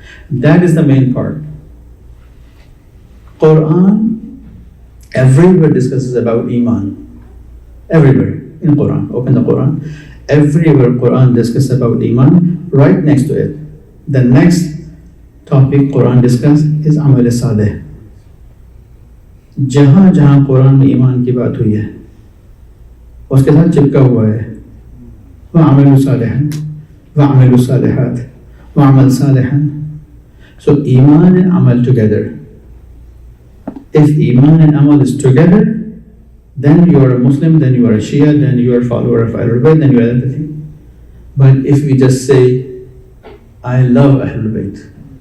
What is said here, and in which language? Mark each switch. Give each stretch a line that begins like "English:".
English: That is the main part. Quran everywhere discusses about Iman. Everywhere in Quran. Open the Quran. Everywhere Quran discusses about Iman. Right next to it, the next topic Quran discuss is Amal Saleh.
Hindi: जहाँ जहाँ कुरान में ईमान की बात हुई है उसके साथ चिपका हुआ है
Arabic: वअमलु सालिहन वअमलु सालिहात वअमल सालिहन.
English: So Iman and Amal together. If Iman and Amal is together, then you are a Muslim, then you are a Shia, then you are a follower of Ahlul Bayt, then you are everything. But if we just say, I love Ahlul Bayt.